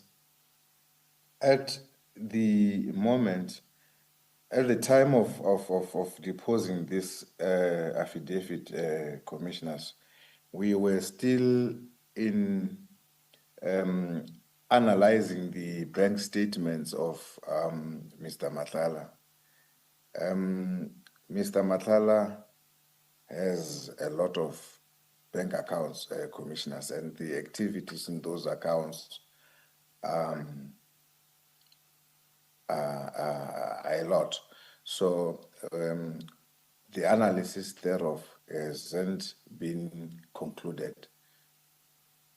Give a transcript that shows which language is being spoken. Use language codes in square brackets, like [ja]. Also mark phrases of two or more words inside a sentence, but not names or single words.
[en] At the moment, at the time of deposing this affidavit, commissioners, we were still in analyzing the bank statements of Mr. Matlala. Mr. Matlala has a lot of bank accounts, commissioners, and the activities in those accounts are a lot. So the analysis thereof hasn't been concluded.